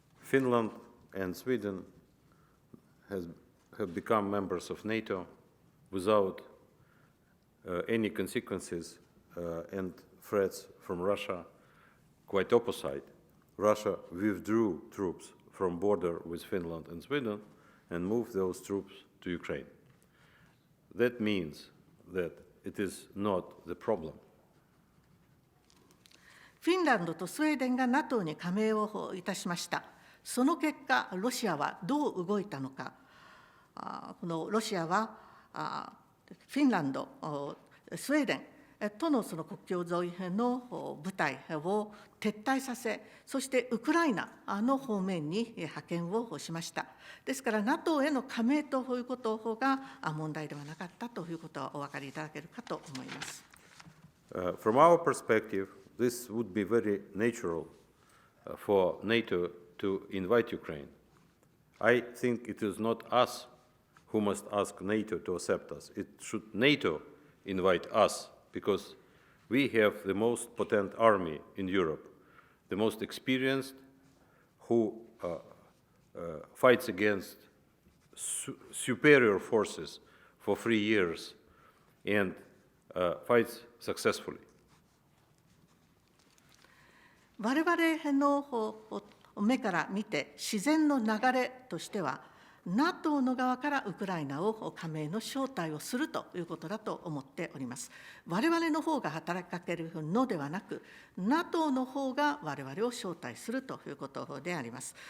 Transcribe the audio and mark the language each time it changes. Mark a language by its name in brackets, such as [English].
[English] Finland and Sweden have become members of NATO without any consequences and threats from Russia. Quite opposite, Russia withdrew troops from border with Finland and Sweden and moved those troops to Ukraine. That means that it is not the problem. [Japanese] フィンランドとスウェーデンが NATO に加盟をいたしました。その結果、ロシアはどう動いたのか。このロシアはフィンランド、スウェーデン、とのその国境沿いの部隊を撤退させ、そしてウクライナの方面に派遣をしました。ですから、NATO への加盟ということが問題ではなかったということはお分かりいただけるかと思います。 [English] From our perspective, this would be very natural for NATO to invite Ukraine. I think it is not us who must ask NATO to accept us. It should NATO invite us, because we have the most potent army in Europe, the most experienced, who fights against superior forces for 3 years and fights successfully. [Japanese] 我々の目から見て自然の流れとしては、NATO の側からウクライナを加盟の招待をするということだと思っております。我々の方が働きかけるのではなく、NATO の方が我々を招待するということであります。